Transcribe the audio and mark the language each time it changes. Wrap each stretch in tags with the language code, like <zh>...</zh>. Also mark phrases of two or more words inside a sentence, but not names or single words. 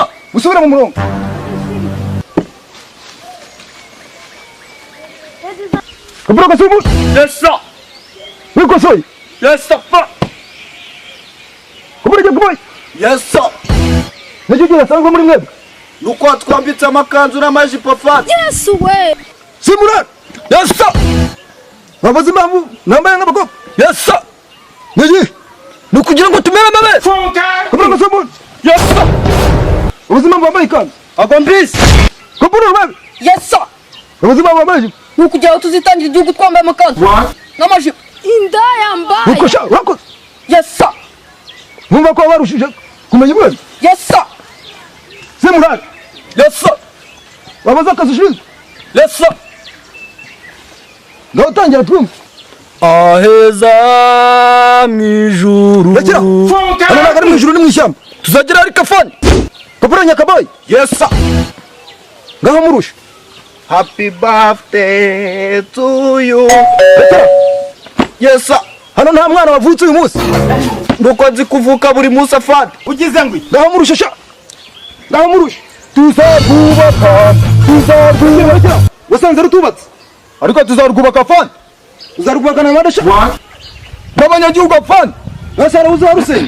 <rw>Musubire mu murongo. Kaporo Gasumunyi.</rw> <en>Yes, sir.</en> <rw>Wikosoye.</rw> <en>Yes, sir.</en> <rw>Kaporo Gasumunyi.</rw> <en>Yes, sir.</en> <rw>Nagiye asangwa muri mwebwe. Nuko twambitse amakanzu n'amajipo fati.</rw> <en>Yes, we.</en> <rw>Simurana.</rw> <en>Yes, sir.</en> <rw>Babaze impamvu nambaye nk'abakobwa.</rw> <en>Yes, sir.</en> <rw>Nigi. Ni ukugira ngo tumere amabe. Kaporo Gasumunyi.</rw> <en>Yes, sir.</en> <rw>Ubuzima bwambaye ikanzu. Ntabwo mbizi. Kaporo Ruben.</rw> <en>Yes, sir.</en> <rw>Ubuzima bwambaye ijipo. Ni ukugira ngo tuzitangira igihugu twambaye amakanzu What? n'amajipo. Inda yambaye. Ukosha wakoze.</rw> <en>Yes, sir.</en> <rw>Mwumva ko warushije kumenya ubwenge.</rw> <en>Yes, sir.</en> <rw>Simurana.</rw> <en>Yes, sir.</en> <rw>Babaze akazi ushinzwe.</rw> <en>Yes, sir.</en> <rw>Ngaho utangira twumve. Aheza mwijuru. Rekera. Hano ntabwo ari mu ijuru ni mu ishyamba. Tuzagira ari kafani. Kaporo Nyakabayi.</rw> <en>Yes, sir.</en> <rw>Ngaho murusha.</rw> <en>Happy birthday to you.</en> <rw>Rekera.</rw> <en>Yes, sir.</en> <rw>Hano nta mwana wavutse uyu munsi. Nuko nzi kuvuka buri munsi afande. Ugize ngo iki? Ngaho murusha sha. Ngaho murusha. Tuzarwubaka. Rekera. Wasanze rutubatse. Ariko tuzarwubaka fani. Uzarwubaka na nande sha. What? N'abanyagihugu fani. Nasara uzarusenya.</rw>